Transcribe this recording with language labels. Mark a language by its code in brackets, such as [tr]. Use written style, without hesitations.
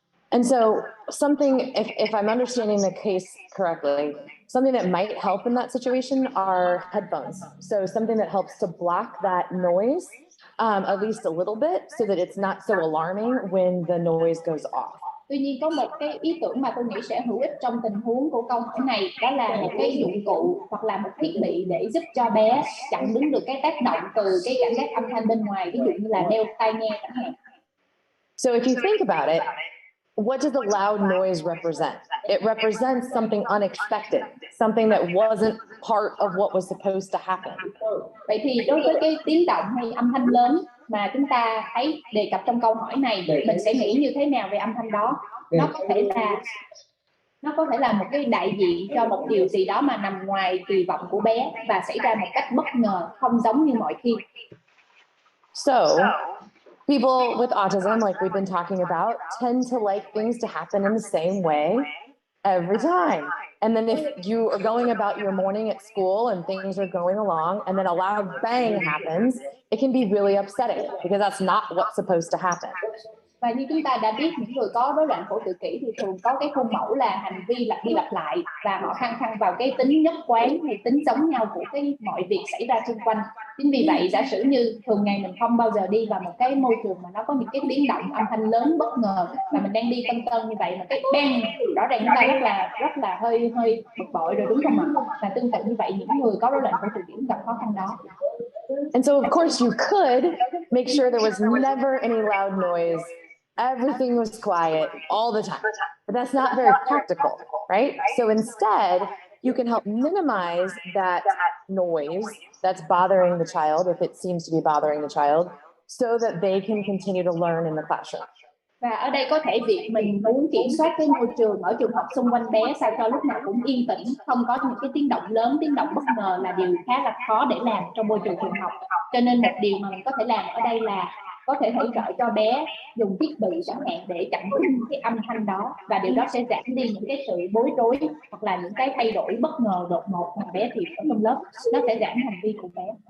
[en] And so something, if I'm understanding the case correctly, something that might help in that situation are headphones. So something that helps to block that noise, at least a little bit, so that it's not so alarming when the noise goes off. [vi] Tuy nhiên có một cái ý tưởng mà tôi nghĩ sẽ hữu ích trong tình huống của câu hỏi này, đó là một cái dụng cụ hoặc là một thiết bị để giúp cho bé chặn đứng được cái tác động từ cái cảm giác âm thanh bên ngoài, ví dụ như là đeo tai nghe chẳng hạn. [en] So if you think about it, what does the loud noise represent? It represents something unexpected, something that wasn't part of what was supposed to happen. [vi] Vậy thì đối với cái tiếng động hay âm thanh lớn mà chúng ta thấy đề cập trong câu hỏi này, mình sẽ nghĩ như thế nào về âm thanh đó? Nó có thể là một cái đại diện cho một điều gì đó mà nằm ngoài kỳ vọng của bé và xảy ra một cách bất ngờ, không giống như mọi khi. [en] So people with autism, like we've been talking about, tend to like things to happen in the same way every time. And then if you are going about your morning at school and things are going along and then a loud bang happens, it can be really upsetting because that's not what's supposed to happen. [vi] Và như chúng ta đã biết, những người có rối loạn phổ tự kỷ thì thường có cái khuôn mẫu là hành vi lặp đi lặp lại và họ khăng khăng vào cái tính nhất quán hay tính giống nhau của cái mọi việc xảy ra xung quanh. Chính vì vậy, giả sử như thường ngày mình không bao giờ đi vào một cái môi trường mà nó có những cái tiếng động âm thanh lớn bất ngờ, mà mình đang đi tân tân như vậy mà cái bang rõ ràng chúng ta rất là hơi bực bội rồi, đúng không ạ? Và tương tự như vậy, những người có rối loạn phổ tự kỷ gặp khó khăn đó. [en] And so of course you could make sure there was never any loud noise. Everything was quiet all the time, but that's not very practical, right? So instead, you can help minimize that noise that's bothering the child, if it seems to be bothering the child, so that they can continue to learn in the classroom. [vi] Và ở đây có thể việc mình muốn kiểm soát cái môi trường ở trường học xung quanh bé sao cho lúc nào cũng yên tĩnh, không có những cái tiếng động lớn, tiếng động bất ngờ là điều khá là khó để làm trong môi trường trường học. Cho nên một điều mà mình có thể làm ở đây là có thể hỗ trợ cho bé dùng thiết bị chẳng hạn để chặn đứng cái âm thanh đó, và điều đó sẽ giảm đi những cái sự bối rối hoặc là những cái thay đổi bất ngờ đột ngột mà bé thì ở trong lớp, nó sẽ giảm hành vi của bé.